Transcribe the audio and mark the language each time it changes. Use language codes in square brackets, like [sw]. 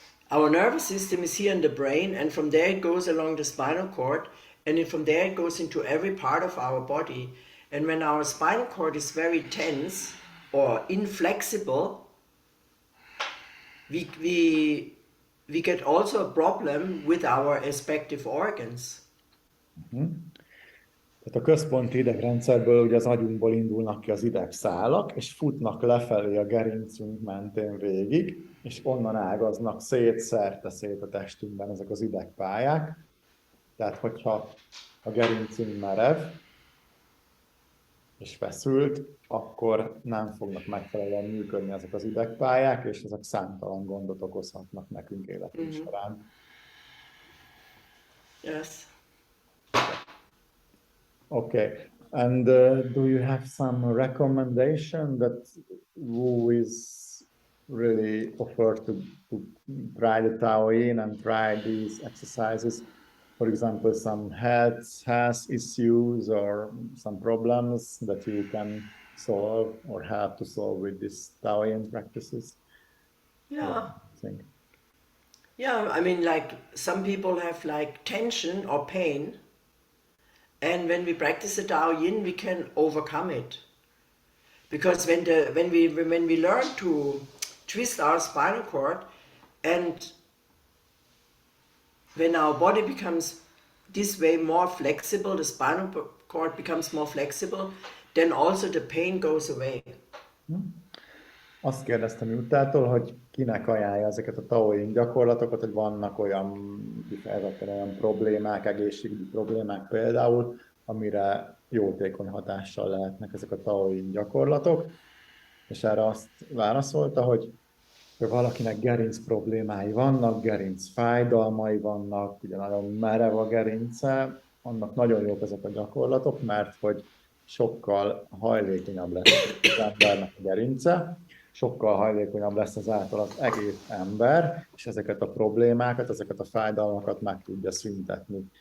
[en] Our nervous system is here in the brain, and from there it goes along the spinal cord, and from there it goes into every part of our body. And when our spinal cord is very tense or inflexible, we get also a problem with our respective organs. [hu] Tehát a központi idegrendszerből, ugye az agyunkból indulnak ki az idegszálak, és futnak lefelé a gerincünk mentén végig, és onnan ágaznak szét a testünkben ezek az idegpályák. Tehát, hogyha a gerincünk merev és feszült, akkor nem fognak megfelelően működni ezek az idegpályák, és ezek számtalan gondot okozhatnak nekünk életünk során. [en] Yes. Okay, and do you have some recommendation that who is really offered to try the TAO Yin and try these exercises? For example, some health issues or some problems that you can solve or help to solve with these TAO Yin practices? Yeah. I think. Yeah, I mean, like some people have like tension or pain. And when we practice the TAO Yin, we can overcome it, because when we learn to twist our spinal cord, and when our body becomes this way more flexible, the spinal cord becomes more flexible, then also the pain goes away. [hu] Azt kérdeztem Juttától, hogy kinek ajánlja ezeket a TAO Yin gyakorlatokat, hogy vannak olyan problémák, egészségügyi problémák például, amire jótékony hatással lehetnek ezek a TAO Yin gyakorlatok. És erre azt válaszolta, hogy valakinek gerinc problémái vannak, gerinc fájdalmai vannak, ugye nagyon merev a gerince, annak nagyon jók ezek a gyakorlatok, mert hogy sokkal hajlékonyabb lesz az embernek a gerince, sokkal hajlékonyabb lesz ezáltal az egész ember, és ezeket a problémákat, ezeket a fájdalmakat meg tudja szüntetni.